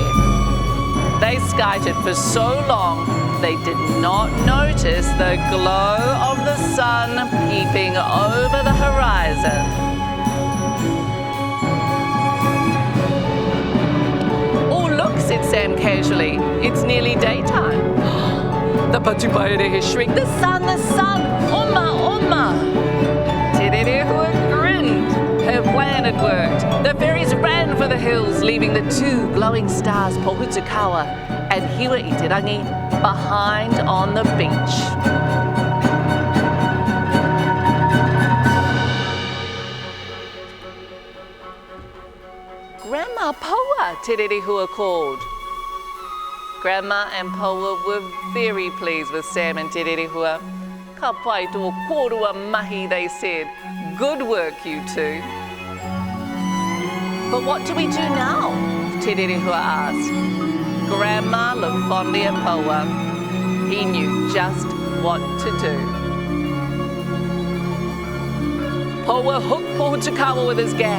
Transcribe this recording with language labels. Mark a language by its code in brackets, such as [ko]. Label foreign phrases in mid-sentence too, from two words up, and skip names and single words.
[en] They skited for so long they did not notice the glow of the sun peeping over the horizon. "Oh, look," said Sam casually. "It's nearly daytime." The patupaerehe shrieked, "The sun, the sun! [mi] Oma, oma!" [en] Te Rerehua grinned. Her plan it worked. The fairies ran for the hills, leaving the two glowing stars, Pohutukawa and Hiwa Itirangi, behind on the beach. Grandma Poa, Te Rerehua called. Grandma and Poa were very pleased with Sam and Te Rerehua. [mi] Ka pai tō kōrua mahi, [en] they said. Good work, you two. But what do we do now? Te Rerehua asked. Grandma looked fondly at Poa. He knew just what to do. Poa hooked Pohutukawa with his gap.